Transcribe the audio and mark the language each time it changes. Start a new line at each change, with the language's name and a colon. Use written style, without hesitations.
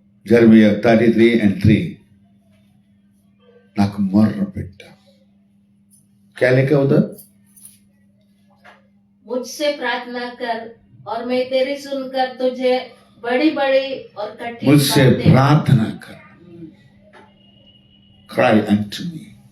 Telugu: Jeremiah 33:3 నాకు మొర్రపెట్టు.
Hindi: क्या लिखा उधर? मुझसे प्रार्थना कर और मैं तेरी सुनकर तुझे बड़ी बड़ी और कठिन मुझसे प्रार्थना कर,
English: cry unto me.